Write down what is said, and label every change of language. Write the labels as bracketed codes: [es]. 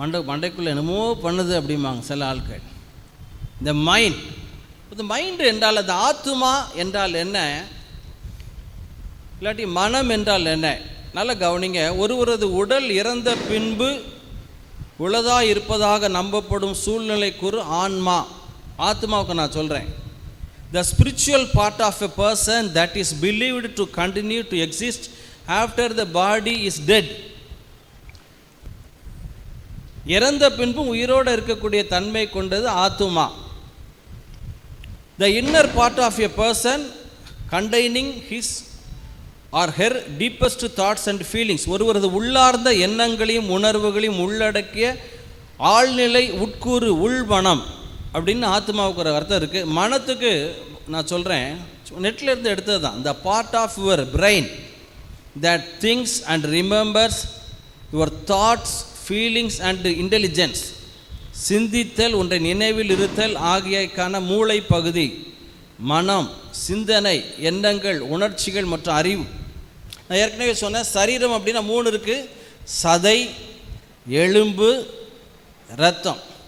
[ta] மண்டைக்குள்ளே என்னமோ பண்ணுது அப்படிம்பாங்க சில ஆட்கள். இந்த மைண்ட் என்றால், அந்த ஆத்துமா என்றால் என்ன, இல்லாட்டி மனம் என்றால் என்ன? நல்ல கவனிங்க. ஒருவரது உடல் இறந்த பின்பு உளதாக இருப்பதாக நம்பப்படும் சூழ்நிலைக்குறு ஆன்மா, ஆத்மாவுக்கு நான் சொல்கிறேன். [en] The spiritual part of a person that is believed to continue to exist after the body is dead. [ta] இறந்த பின்பும் உயிரோடு இருக்கக்கூடிய தன்மை கொண்டது ஆத்துமா. [en] The inner part of a person containing his or her deepest thoughts and feelings. [ta] ஒருவரது உள்ளார்ந்த எண்ணங்களையும் உணர்வுகளையும் உள்ளடக்கிய ஆழ்நிலை உட்கூறு உள்மனம் அப்படின்னு ஆத்மாவுக்கு ஒரு அர்த்தம் இருக்குது. மனத்துக்கு நான் சொல்கிறேன், நெட்டில் இருந்து எடுத்தது தான். [en] The part of your brain that thinks and remembers your thoughts, feelings and intelligence. [ta] சிந்தித்தல், ஒன்றை நினைவில் இருத்தல் ஆகியக்கான மூளை பகுதி மனம், சிந்தனை, எண்ணங்கள், உணர்ச்சிகள் மற்றும் அறிவு. நான் ஏற்கனவே சொன்னேன், சரீரம் அப்படின்னா 3 இருக்குது. சதை, எலும்பு, இரத்தம்.